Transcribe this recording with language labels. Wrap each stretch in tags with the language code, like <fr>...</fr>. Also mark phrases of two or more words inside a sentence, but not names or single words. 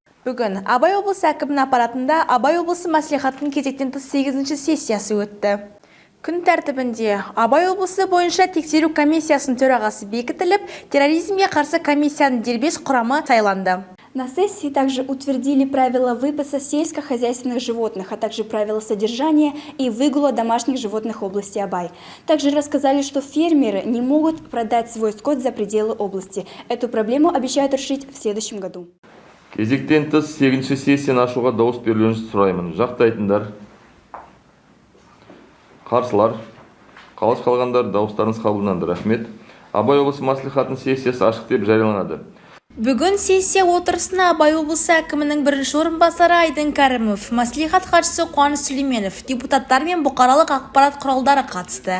<kk>Бүгін Абай облысы әкімінің аппаратында Абай облысы мәслихатының кезектен тыс 8-ші сессиясы өтті. Күн тәртібінде Абай облысы бойынша тексеру комиссиясының төрағасы бекітіліп, терроризмге қарсы комиссияның дербес құрамы сайланды.</kk> <ru>На сессии также утвердили правила выпаса сельскохозяйственных животных, а также правила содержания и выгула домашних животных в области Абай. Также рассказали, что фермеры не могут продать свой скот за пределы области. Эту проблему обещают решить в следующем году.</ru> <kk>Кезектен тыс 8-ші сессияны ашуға дауыс берулеріңізді сұраймын. Жақтайтындар, қарсылар, қалыс қалғандар дауыстарыңыз қабылданды. Рахмет. Абай облысы мәслихатының сессиясы ашық деп жарияланады. Бүгін сессия отырысына Абай облысы әкімінің бірінші орынбасары Айдын Кәрімов, мәслихат хатшысы Қуаныш Сүлейменов, депутаттар мен бұқаралық ақпарат құралдары қатысты.</kk>